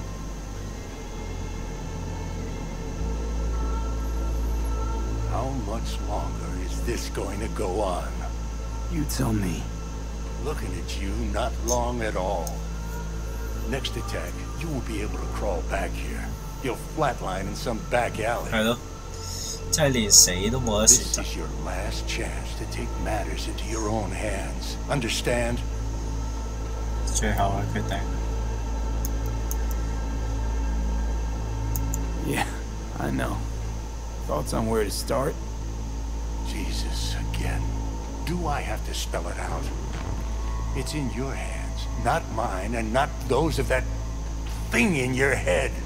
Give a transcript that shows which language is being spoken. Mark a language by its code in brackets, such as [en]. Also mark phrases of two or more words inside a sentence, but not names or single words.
[en] How much longer is this going to go on? You tell me. Looking at you, not long at all. Next attack, you won't be able to crawl back here. You'll flatline in some back alley. [yue] 係咯，即係連死都冇得選 [en] This [yue] 擇。 [en] is your last chance to take matters into your own hands. Understand? [yue] 最後嘅決定。 [en] Yeah, I know. Thoughts on where to start? Jesus, again. Do I have to spell it out? It's in your hands, not mine, and not those of that thing in your head.